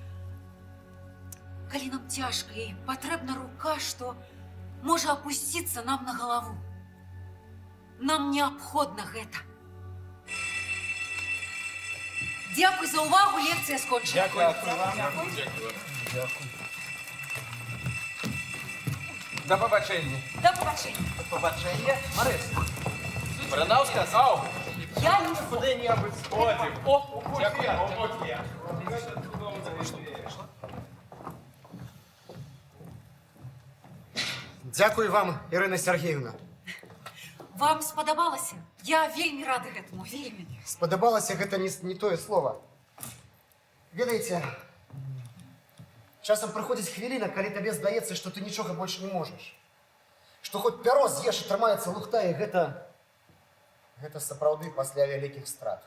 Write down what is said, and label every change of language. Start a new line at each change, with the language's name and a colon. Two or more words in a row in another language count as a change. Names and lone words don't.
Belarusian: Калі нам цяжка і патрэбна рука, што можа апусціцца нам на галаву. Нам неабходна гэта. Дзякуй за ўвагу, лекцыя скончана.
Ukrainian: Да побачення. Да побачення. Побачення? Марис. Баранов сказав. Я не Куди-небудь сходив. О, дякую. От я. Дякую вам, Ірина Сергіївна.
Belarusian: Вам спадабалася? Я вельмі рада гэтаму, вельмі. Спадабалася гэта не тое слово. Ведаеце, часам прыходзіць хвіліна, калі табе здаецца, што ты нічога больш не можаш. Што хоць пяро з'еш, атрымаецца лухта, і гэта сапраўды пасля вялікіх страт.